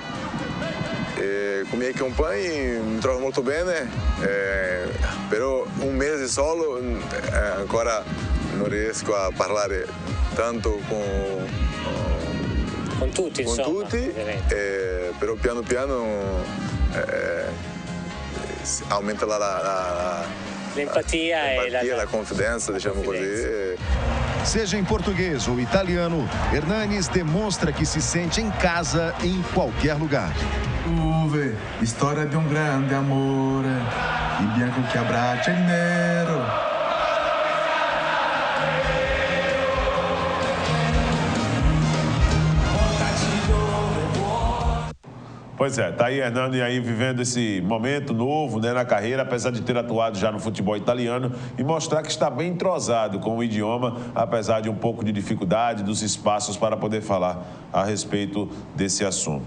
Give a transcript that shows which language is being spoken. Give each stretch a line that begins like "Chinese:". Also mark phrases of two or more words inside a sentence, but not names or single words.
Italian: E con i miei compagni mi trovo molto bene, però un mese solo ancora non riesco a parlare tanto con tutti, però piano piano aumenta l'empatia e la confidenza, diciamo così.
Portuguese: Seja em português ou italiano, Hernanes demonstra que se sente em casa em qualquer lugar.
Italian: Uve, storia di un grande amore, il bianco che abbraccia il nero.
Portuguese: Pois é, tá aí Hernani aí vivendo esse momento novo, né, na carreira, apesar de ter atuado já no futebol italiano e mostrar que está bem entrosado com o idioma, apesar de um pouco de dificuldade dos espaços para poder falar a respeito desse assunto.